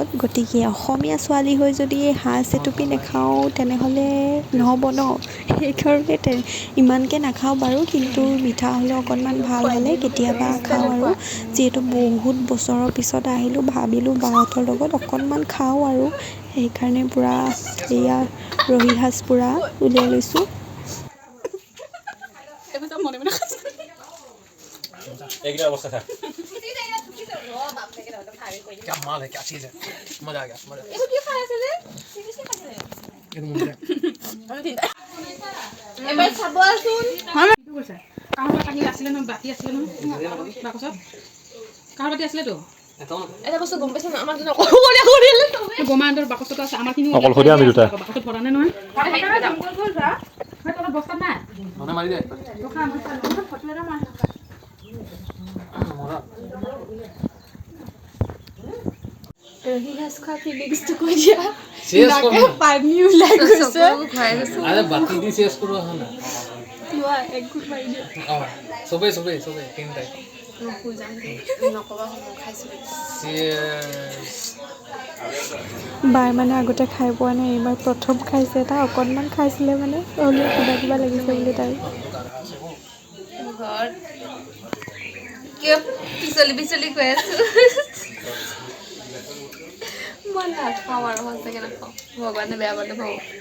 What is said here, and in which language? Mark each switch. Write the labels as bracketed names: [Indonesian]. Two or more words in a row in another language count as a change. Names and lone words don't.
[Assamese] গতিকে অসমীয়া ছোৱালী হৈ যদি সাজ এটুপি নাখাওঁ তেনেহ'লে নহ'ব ন সেইকাৰণে ইমানকৈ নাখাওঁ বাৰু কিন্তু মিঠা হ'লে অকণমান ভাল হ'লে কেতিয়াবা খাওঁ আৰু যিহেতু বহুত বছৰৰ পিছত আহিলোঁ ভাবিলোঁ বাহঁতৰ লগত অকণমান খাওঁ আৰু সেইকাৰণে পূৰা এয়া ৰহি সাজ পূৰা উলিয়াই লৈছোঁ [Hindi] क्या माल है क्या चीज है मजा आ गया [Assamese] এবাৰ চাবচোন এটা বস্তু গম পাইছো আমাৰ গোমাহঁতৰ বাকচটো আছে আমাৰ খিনি অকলশৰীয়া আমি দুটা বাকচত ভৰা নাই নহয় বস্তা নাই মনে মাৰি দে ৰহি সাজ খোৱা ফিলিংছটো কৈ দিয়া [Hindi] शेष करो [Assamese] পানী ওলাই গৈছে [Hindi] अरे बाकी दी शेष करो है ना [Assamese] লোৱা এক ঘুট মাৰি দিয়া [Hindi] सुबह तीन टाइम [Assamese] বাৰ মানে আগতে খাই পোৱা নাই এইবাৰ প্ৰথম খাইছে তাই অকণমান খাইছিলে মানে হ'লেও কিবা লাগিছে বুলি তাই কিয় পিছলি কৈ আছো মই নাখাওঁ আৰু সঁচাকৈ নাখাওঁ ভগৱানে বেয়া পালে ভাবো